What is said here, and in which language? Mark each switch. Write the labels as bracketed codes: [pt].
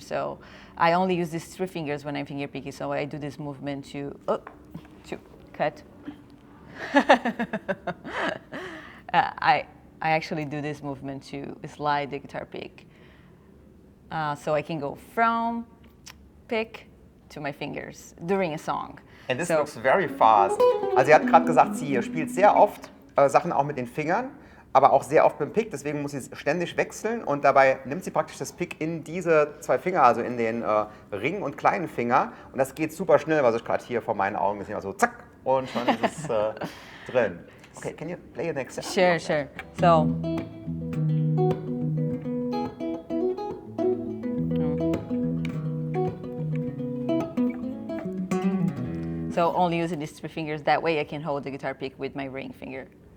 [en] So I only use these 3 fingers when I'm finger picking. So I do this movement to cut. I actually do this movement to slide the guitar pick, so I can go from pick to my fingers during a song. And this looks very fast. [de] Also sie hat gerade gesagt, sie spielt sehr oft Sachen auch mit den Fingern, aber auch sehr oft mit dem Pick, deswegen muss sie ständig wechseln und dabei nimmt sie praktisch das Pick in diese 2 Finger, also in den Ring- und kleinen Finger und das geht super schnell, was ich gerade hier vor meinen Augen gesehen habe, so zack und schon ist es drin. [en] Okay, can you play an example? Sure. So only using these 3 fingers, that way I can hold the guitar pick with my ring finger.